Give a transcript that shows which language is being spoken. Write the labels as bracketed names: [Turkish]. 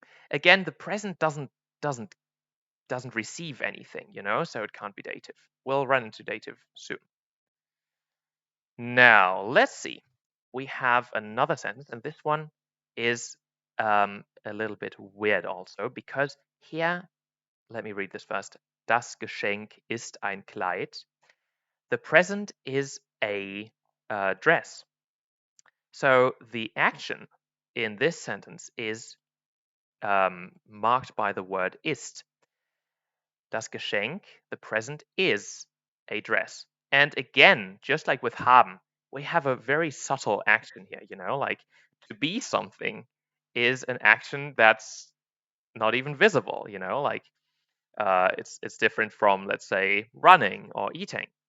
[English] Again, the present doesn't receive anything, so it can't be dative. We'll run into dative soon. Now, let's see. We have another sentence, and this one is a little bit weird also, because here, let me read this first. [German] Das Geschenk ist ein Kleid. [English] The present is a dress. So the action in this sentence is marked by the word ist. [German] Das Geschenk, [English] the present, is a dress. And again, just like with haben, we have a very subtle action here, like to be something is an action that's not even visible, like it's different from, let's say, running or eating.